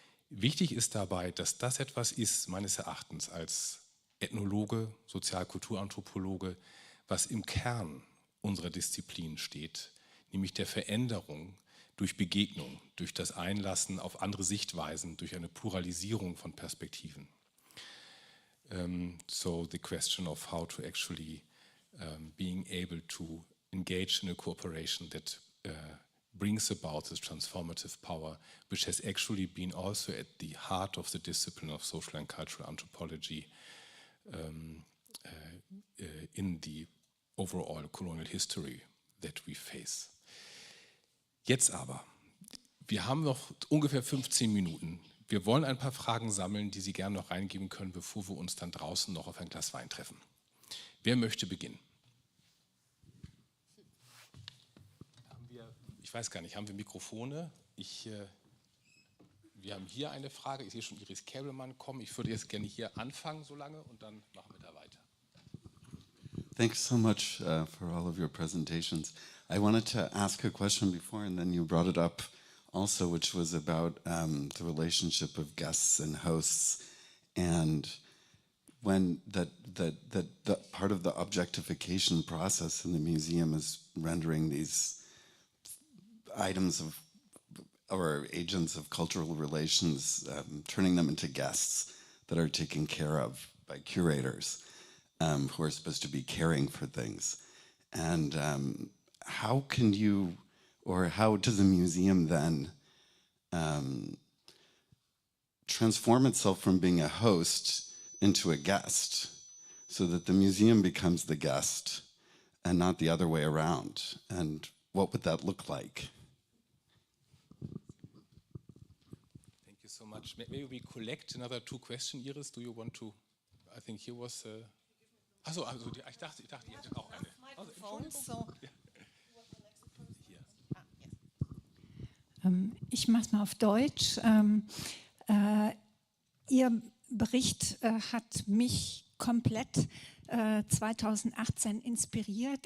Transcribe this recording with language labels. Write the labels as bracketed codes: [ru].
[de] Und wichtig ist dabei, dass das etwas ist, meines Erachtens als Ethnologe, Sozialkulturanthropologe, was im Kern unserer Disziplin steht, nämlich der Veränderung durch Begegnung, durch das Einlassen auf andere Sichtweisen, durch eine Pluralisierung von Perspektiven. [en] So the question of how to actually being able to engage in a cooperation that brings about this transformative power, which has actually been also at the heart of the discipline of social and cultural anthropology in the overall colonial history that we face. [de] Jetzt aber, wir haben noch ungefähr 15 Minuten. Wir wollen ein paar Fragen sammeln, die Sie gerne noch reingeben können, bevor wir uns dann draußen noch auf ein Glas Wein treffen. Wer möchte beginnen? Ich weiß gar nicht, haben wir Mikrofone? Wir haben hier eine Frage. Ich sehe schon Iris Käbelmann kommen. Ich würde jetzt gerne hier anfangen so lange und dann machen wir da weiter. [en] Thanks so much for all of your presentations. I wanted to ask a question before, and then you brought it up also, which was about the relationship of guests and hosts, and when that part of the objectification process in the museum is rendering these items of or agents of cultural relations, turning them into guests that are taken care of by curators who are supposed to be caring for things. And how can you, or how does a museum then transform itself from being a host into a guest so that the museum becomes the guest and not the other way around? And what would that look like? Thank you so much. Maybe we collect another two questions. Iris, do you want to? I think here was. [de] Also, ich dachte, ihr hättet auch eine. Also, ich mache es mal auf Deutsch. Ihr Bericht hat mich komplett 2018 inspiriert.